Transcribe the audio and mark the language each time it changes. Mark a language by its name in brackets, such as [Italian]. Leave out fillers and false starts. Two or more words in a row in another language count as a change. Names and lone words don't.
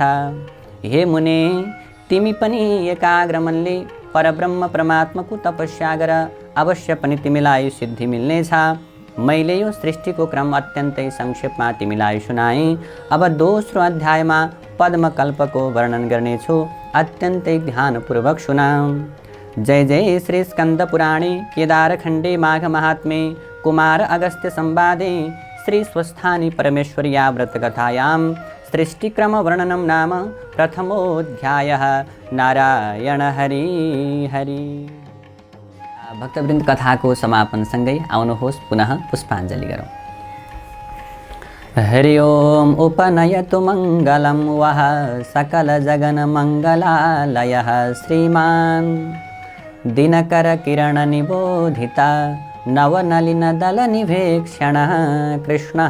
[Nepali] हे मुने, तिमी पनि एकाग्र मनले परब्रह्म परमात्माको तपस्या गर, अवश्य पनि तिमीलाई सिद्धि मिल्नेछ। मैले यो सृष्टिको क्रम अत्यन्तै संक्षेपमा तिमीलाई सुनाएँ। अब दोस्रो अध्यायमा पद्मकल्पको वर्णन गर्नेछु, अत्यन्तै ध्यानपूर्वक सुना। [Sanskrit] जय जय श्री स्कंद पुराणे केदारखण्डे माघ महात्म्ये कुमार अगस्त्य संवादे श्री स्वस्थानी परमेश्वर्या व्रतकथायां सृष्टिक्रम वर्णनं नाम प्रथमोऽध्यायः। नारायण हरि हरि। [Nepali] भक्तवृन्द, कथाको समापनसँगै आउनुहोस् पुनः पुष्पाञ्जलि गरौँ। [Sanskrit] हरि ओम उपनयतु मङ्गलं वः सकलजगन्मङ्गलालयः श्रीमान् दिनकरकिरणनिबोधिता नवनलिनदलनिभेक्षणः कृष्णः।